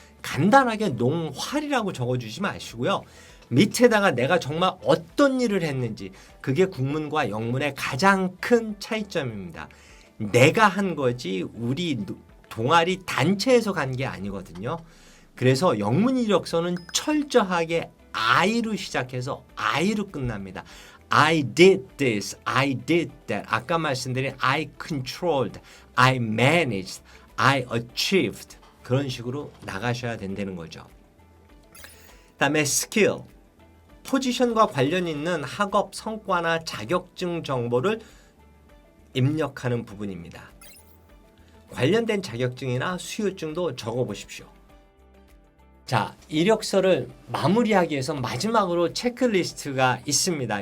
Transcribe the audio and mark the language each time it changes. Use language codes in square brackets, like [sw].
[ko] 간단하게 농활이라고 적어주지 마시고요. 밑에다가 내가 정말 어떤 일을 했는지 그게 국문과 영문의 가장 큰 차이점입니다. 내가 한 거지 우리 동아리 단체에서 간 게 아니거든요. 그래서 영문 이력서는 철저하게 I로 시작해서 I로 끝납니다. [en] I did this, I did that. [ko] 아까 말씀드린 [en] I controlled, I managed, I achieved. [ko] 그런 식으로 나가셔야 된다는 거죠. 다음에 스킬. 포지션과 관련 있는 학업 성과나 자격증 정보를 입력하는 부분입니다. 관련된 자격증이나 수료증도 적어보십시오. 자, 이력서를 마무리하기 위해서 마지막으로 체크리스트가 있습니다.